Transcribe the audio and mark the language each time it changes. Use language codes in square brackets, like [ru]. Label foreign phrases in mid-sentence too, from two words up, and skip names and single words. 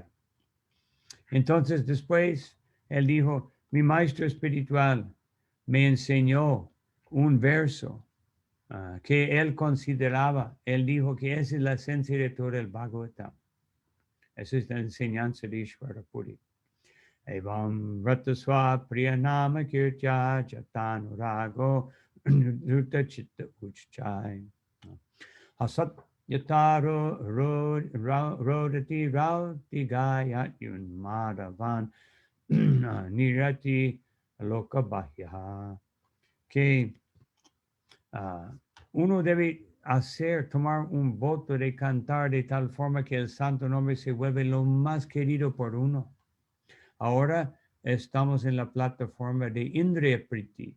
[es] Todo artificial. Entonces después él dijo, mi maestro espiritual me enseñó un verso que él consideraba, él dijo que esa es la esencia de todo el Bhagavatam. Esa es la enseñanza de Ishvara Puri. [sa] एवंव्रतः स्वप्रियनामकीर्त्या जातानुरागो द्रुतचित्त उच्चैः. हसत्यथो रोदिति रौति गायत्युन्मादवन्नृत्यति लोकबाह्यः. [es] Que uno debe tomar un voto de cantar de tal forma que el santo nombre se vuelve lo más querido por uno. Ahora estamos en la plataforma de Indriya Priti.